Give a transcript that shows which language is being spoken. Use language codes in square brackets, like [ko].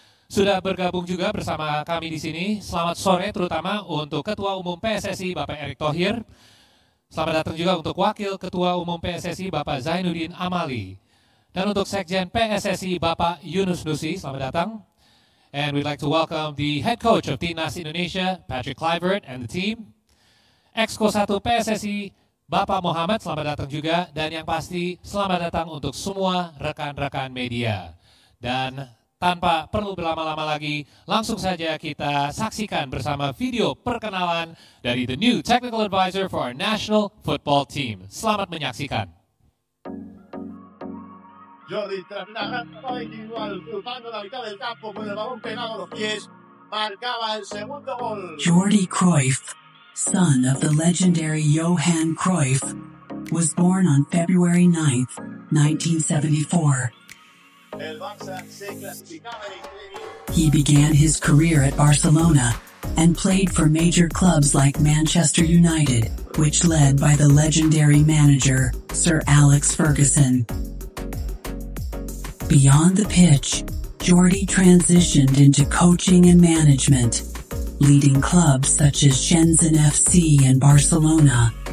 [id] Sudah bergabung juga bersama kami di sini. Selamat sore terutama untuk Ketua Umum PSSI Bapak Erick Thohir. Selamat datang juga untuk Wakil Ketua Umum PSSI Bapak Zainuddin Amali. Dan untuk Sekjen PSSI Bapak Yunus Nusi, selamat datang. [en] And we'd like to welcome the head coach of Timnas Indonesia, Patrick Kluivert, and the team. [id] Exco 1 PSSI, Bapak Muhammad, selamat datang juga. Dan yang pasti, selamat datang untuk semua rekan-rekan media. Dan tanpa perlu berlama-lama lagi, langsung saja kita saksikan bersama video perkenalan dari [en] the new technical advisor for our national football team. [id] Selamat menyaksikan. [es] Jordi tras una gran individual, cruzando la mitad del campo con el balón pegado a los pies, marcaba el segundo gol. [en] Jordi Cruyff, son of the legendary Johan Cruyff, was born on February 9, 1974. [es] El Barça se clasificaba en [en] He began his career at Barcelona and played for major clubs like Manchester United, which led by the legendary manager, Sir Alex Ferguson. Beyond the pitch, Jordi transitioned into coaching and management, leading clubs such as Shenzhen FC and Barcelona.